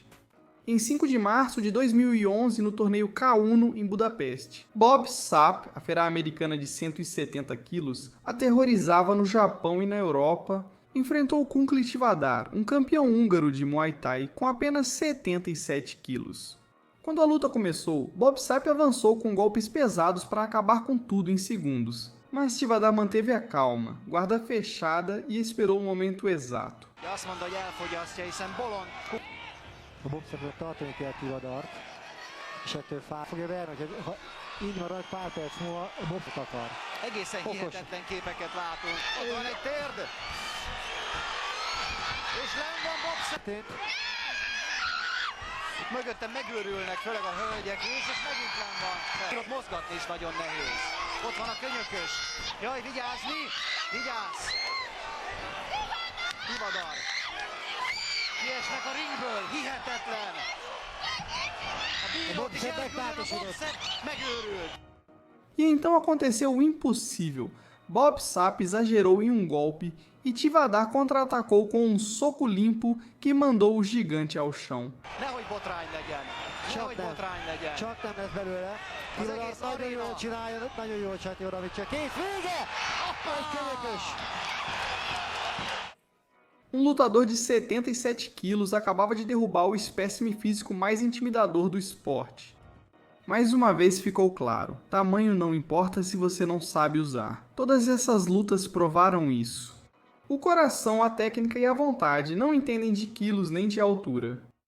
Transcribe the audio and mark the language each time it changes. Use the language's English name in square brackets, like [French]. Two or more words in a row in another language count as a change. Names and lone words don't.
[Portuguese] Em 5 de março de 2011, no torneio K1 em Budapeste, Bob Sapp, a fera americana de 170 quilos, aterrorizava no Japão e na Europa, enfrentou Kunkli Tivadar, um campeão húngaro de Muay Thai com apenas 77 quilos. Quando a luta começou, Bob Sapp avançou com golpes pesados para acabar com tudo em segundos. Mas Tivadar manteve a calma, guarda fechada e esperou o momento exato. [Hungarian] A Bob-Sappnek tartani kell Tivadart, és ettől fá fogja verni, hogy ha így marad pár perc múlva, a Bob akar. Egészen hihetetlen képeket látunk. Ott van egy térd. És lenn van Bob-Sapp. Mögöttem megőrülnek, főleg a hölgyek is, és megint lenn van. Ott mozgatni is nagyon nehéz. Ott van a könyökös. Jaj, vigyázni! Vigyázz! Tivadar. Kiesnek a ringből, hihetetlen! A bírót is elküldjön, a Bob-Sapp megőrült! [Portuguese] E então aconteceu o impossível. Bob Sapp exagerou em um golpe e Tivadar contra-atacou com um soco limpo que mandou o gigante ao chão. [Hungarian] Nehogy botrány legyen! Nehogy botrány legyen! Csak nem lesz belőle. Tivadart nagyon jól csinálja, nagyon jól csatjorravítja. Kész, vége! Egy könyökös! [Portuguese] Um lutador de 77 quilos acabava de derrubar o espécime físico mais intimidador do esporte. Mais uma vez ficou claro, tamanho não importa se você não sabe usar. Todas essas lutas provaram isso. O coração, a técnica e a vontade não entendem de quilos nem de altura.